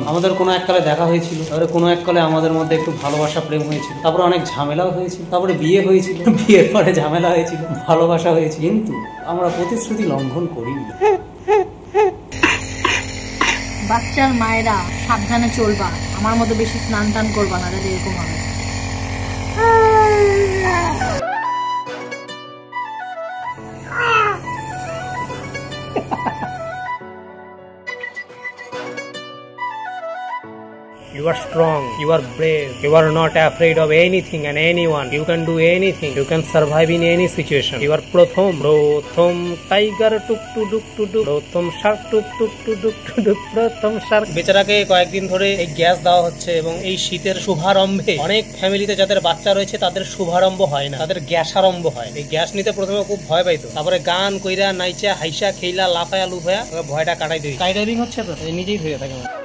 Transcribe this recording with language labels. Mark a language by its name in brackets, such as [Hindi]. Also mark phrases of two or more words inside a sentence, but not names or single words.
[Bangla] আমাদের কোনো এককালে দেখা হয়েছিল, তারপরে কোনো এককালে আমাদের মধ্যে একটু ভালোবাসা প্রেম হয়েছিল, তারপরে অনেক ঝামেলাও হয়েছিল, তারপরে বিয়ে হয়েছিল, বিয়ের পরে ঝামেলা হয়েছিল, ভালোবাসা হয়েছিল, কিন্তু আমরা প্রতিশ্রুতি লঙ্ঘন করিনি। বাচ্চার মায়েরা সাবধানে চলবা, আমার মতো বেশি স্নান টান করবা না, এরকম হবে। [English] You are strong, you are brave, you are not afraid of anything and anyone. You can do anything, you can survive in any situation. You are prothom tiger tuk tuk tuk tuk, prothom shark tuk tuk tuk tuk, prothom shark। [Bangla] বেচারাকে কয়েকদিন ধরে এই গ্যাস দেওয়া হচ্ছে এবং এই শীতের শুভারম্ভে অনেক ফ্যামিলিতে যাদের বাচ্চা রয়েছে তাদের শুভারম্ভ হয় না, তাদের গ্যাস আরম্ভ হয়। এই গ্যাস নিতে প্রথমে খুব ভয় পাইতো, তারপরে গান কইরা নাইচা হাইসা খেইলা লাফায়া লুফায়া ভয়টা কাটাই দিই। [English] sky diving [Bangla] হচ্ছে তো নিজেই হয়ে থাকে।